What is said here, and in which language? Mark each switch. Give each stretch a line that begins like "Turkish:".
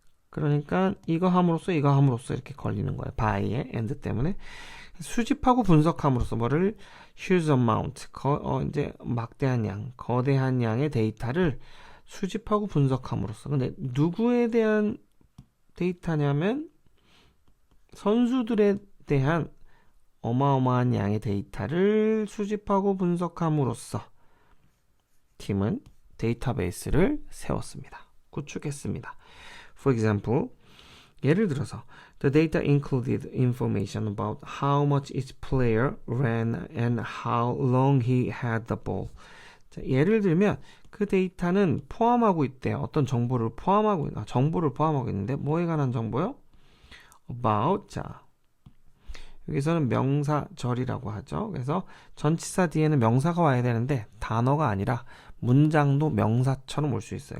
Korean: 그러니까 이거 함으로써 이거 함으로써 이렇게 걸리는 거예요. by의 and 때문에 수집하고 분석함으로써 뭐를
English: huge amount
Korean: 이제 막대한 양, 거대한 양의 데이터를 수집하고 분석함으로써 근데 누구에 대한 데이터냐면 선수들에 대한 어마어마한 양의 데이터를 수집하고 분석함으로써 팀은 데이터베이스를 세웠습니다. 구축했습니다.
English: For example,
Korean: 예를 들어서
English: The data included information about how much each player ran and how long he had the ball.
Korean: 자, 예를 들면 그 데이터는 포함하고 있대요. 어떤 정보를 포함하고 있는데 뭐에 관한 정보요?
English: About.
Korean: 자, 여기서는 명사절이라고 하죠. 그래서 전치사 뒤에는 명사가 와야 되는데 단어가 아니라 문장도 명사처럼 올 수 있어요.